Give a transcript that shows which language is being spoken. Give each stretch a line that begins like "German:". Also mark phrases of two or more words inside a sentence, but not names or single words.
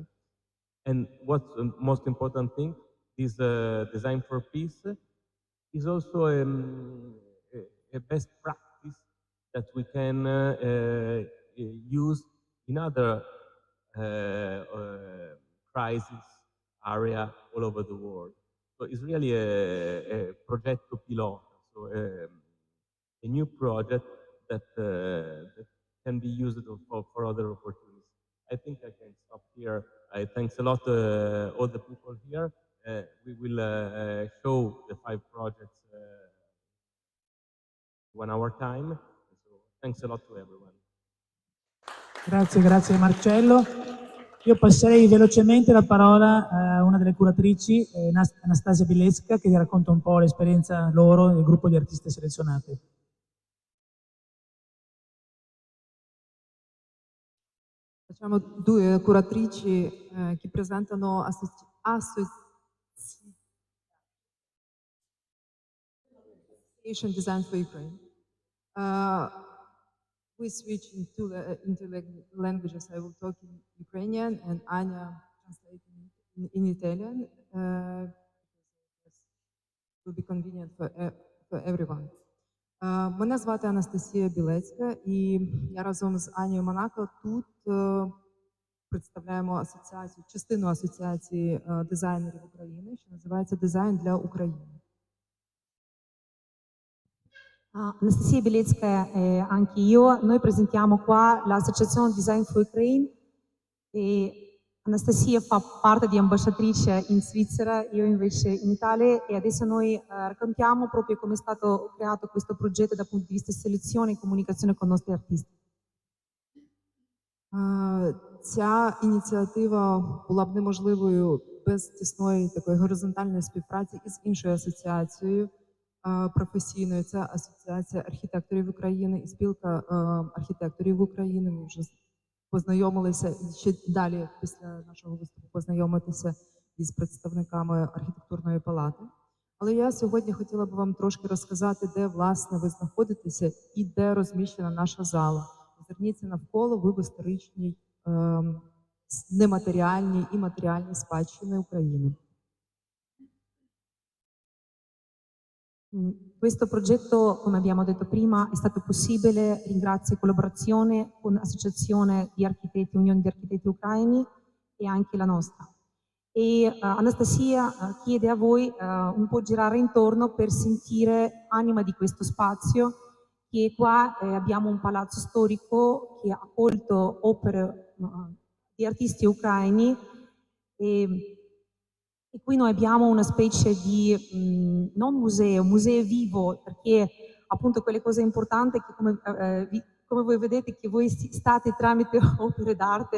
English: And what's the most important thing, this Design for Peace is also a best practice that we can use in other crisis area all over the world. So it's really a
Italian: progetto pilota,
English: so a new project that can be used for other opportunities. I think I can stop here. I thanks a lot all the people here. We will show the 5 projects 1 hour time. So thanks a lot to everyone.
Italian: Grazie Marcello. Io passerei velocemente la parola a una delle curatrici, Anastasia Bilecka, che vi racconta un po' l'esperienza loro del gruppo di artiste selezionate. Facciamo 2 curatrici che presentano Association Design for Ukraine.
English: We switch into languages. I will talk in Ukrainian and Anya translating in Italian. It will be convenient for everyone.
Ukrainian: Мене звати Анастасія Білецька, і я разом з Анією Монако тут представляємо частину асоціації дизайнерів України, що називається «Дизайн для України».
Italian: Anastasia Bielецкая e anche io, noi presentiamo qua l'Associazione Design for Ukraine e Anastasia fa parte di ambasciatrice in Svizzera, io invece in Italia e adesso noi raccontiamo proprio come è stato creato questo progetto dal punto di vista selezione e comunicazione con i nostri artisti.
Ukrainian: Ця ініціатива була б неможливою без тісної такої горизонтальної співпраці із іншою асоціацією професійною. Це Асоціація архітекторів України і спілка архітекторів України. Ми вже познайомилися і ще далі після нашого виступу познайомитися із представниками архітектурної палати. Але я сьогодні хотіла б вам трошки розказати, де, власне, ви знаходитеся і де розміщена наша зала. Зверніться навколо, ви в історичній, нематеріальній і матеріальній спадщини України.
Italian: Questo progetto, come abbiamo detto prima, è stato possibile grazie a collaborazione con l'Associazione di Architetti, Unione di Architetti Ucraini e anche la nostra. E Anastasia chiede a voi un po' girare intorno per sentire anima di questo spazio, che qua abbiamo un palazzo storico che ha accolto opere di artisti ucraini e qui noi abbiamo una specie di non museo vivo, perché appunto quelle cose importanti che come voi vedete che voi state tramite opere d'arte.